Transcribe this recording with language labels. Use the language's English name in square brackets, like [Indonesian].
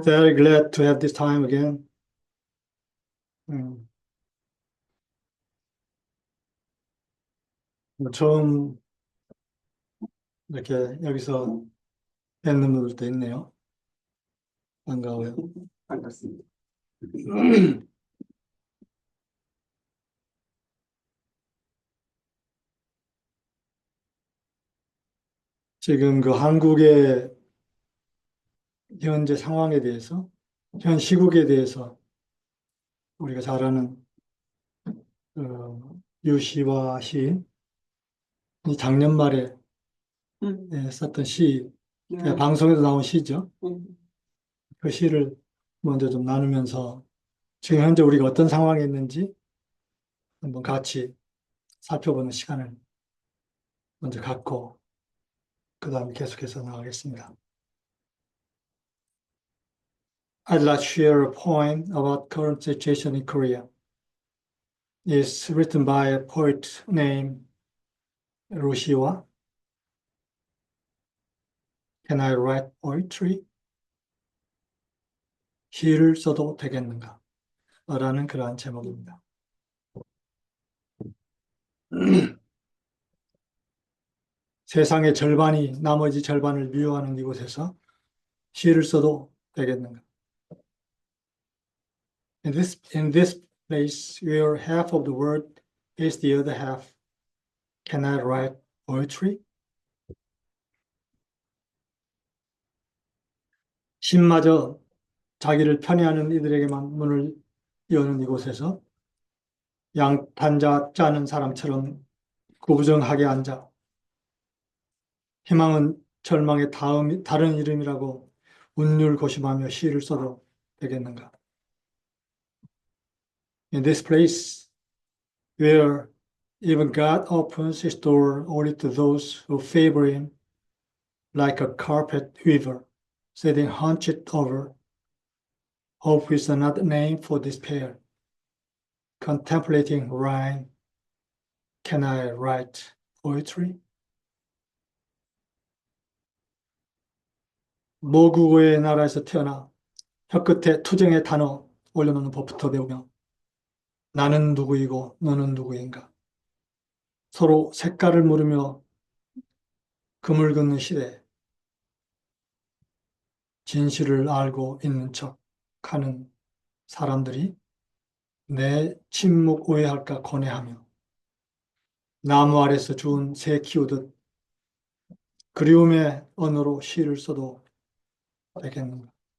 [English] Very glad to have this time again. [Korean] 음, 처음 이렇게 여기서 뵙는 분들도 있네요. 반가워요. 반갑습니다. 지금 그 한국의 현재 상황에 대해서, 현 시국에 대해서 우리가 잘 아는 유시화 시인이 작년 말에 썼던 시, 방송에도 나온 시죠. 그 시를 먼저 좀 나누면서 지금 현재 우리가 어떤 상황에 있는지 한번 같이 살펴보는 시간을 먼저 갖고 그 다음에 계속해서 나가겠습니다. [English] I'd like to share a poem about current situation in Korea. It's written by a poet named Roshiwa. Can I write poetry? [Korean] 시를 써도 되겠는가? 라는 그러한 제목입니다. 세상의 절반이 나머지 절반을 미워하는 이곳에서 시를 써도 되겠는가? [English] In this place where half of the world is the other half, can I write poetry? [Korean] 신마저 자기를 편애하는 이들에게만 문을 여는 이곳에서 양탄자 짜는 사람처럼 구부정하게 앉아 희망은 절망의 다른 이름이라고 운율고심하며 시를 써도 되겠는가? [English] In this place where even God opens his door only to those who favor him, like a carpet weaver sitting hunched over, hope is another name for despair. Contemplating rhyme, can I write poetry? [Korean] 모국어의 나라에서 태어나 혀끝에 투정의 단어 올려놓는 법부터 배우며 나는 누구이고 너는 누구인가? 서로 색깔을 물으며 금을 긋는 시대, 진실을 알고 있는 척 하는 사람들이 내 침묵 오해할까 고뇌하며 나무 아래서 주운 새 키우듯 그리움의 언어로 시를 써도 되겠는가?